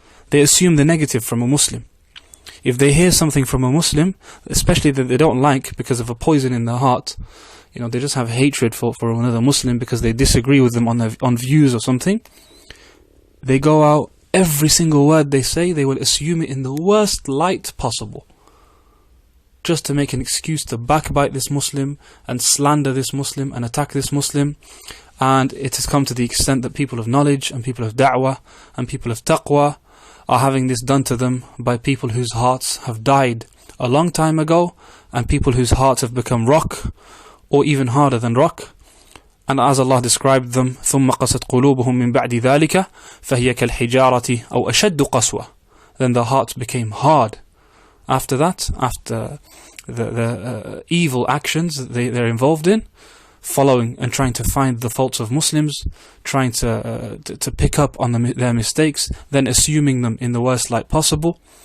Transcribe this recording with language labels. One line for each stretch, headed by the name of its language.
English: They assume the negative from a Muslim. If they hear something from a Muslim, especially that they don't like because of a poison in their heart, they just have hatred for another Muslim because they disagree with them on views or something, they go out, every single word they say, they will assume it in the worst light possible, just to make an excuse to backbite this Muslim and slander this Muslim and attack this Muslim. And it has come to the extent that people of knowledge and people of da'wah and people of taqwa are having this done to them by people whose hearts have died a long time ago, and people whose hearts have become rock, or even harder than rock. And as Allah described them,
Arabic: ثُمَّ قَسَتْ قُلُوبُهُم مِّن بَعْدِ ذَلِكَ فَهِيَ كَالْحِجَارَةِ أَوْ أَشَدُّ قَسْوَةً.
English: Then the hearts became hard. After that, after the evil actions they're involved in, following and trying to find the faults of Muslims, trying to pick up on their mistakes, then assuming them in the worst light possible.